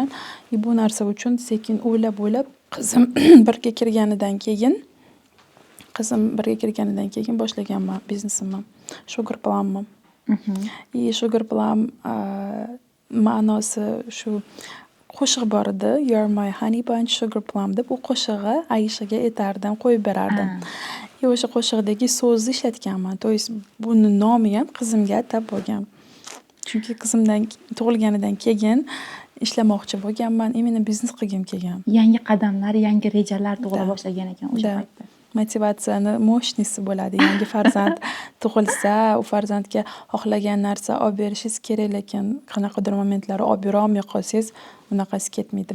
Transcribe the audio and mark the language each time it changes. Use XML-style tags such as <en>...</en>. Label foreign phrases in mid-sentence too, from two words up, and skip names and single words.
<uz>Bu narsa uchun sekin o'ylab qizim birga kirganidan keyin boshlaganman biznesimni. Sugar Plum'ni. Sugar Plum ma'nosi shu qo'shiq bor edi.</uz> <en>You're my honey bunch sugar plum deb.</en> <uz>U qo'shig'i Aishaga aytardim, qo'yib berardim. O'sha qo'shiqdagi so'zni ishlatganman.</uz> <ru>То есть</ru> <uz>buni nomi ham qizimga atab bo'lgan. Chunki qizimdan tug'ilganidan keyin ishlamoqchi bo'lganman, imенно biznes qilgim kelgan. Yangi qadamlar, yangi rejalar tug'ila boshlagan ekan o'sha paytda. Motivatsiyani mощностьsi bo'ladi. Yangi farzand tug'ilsa, u farzandga xohlagan narsa olib berishingiz kerak, lekin qanaqadir momentlar olib bera olmay qolsangiz, bunaqasi ketmaydi.</uz>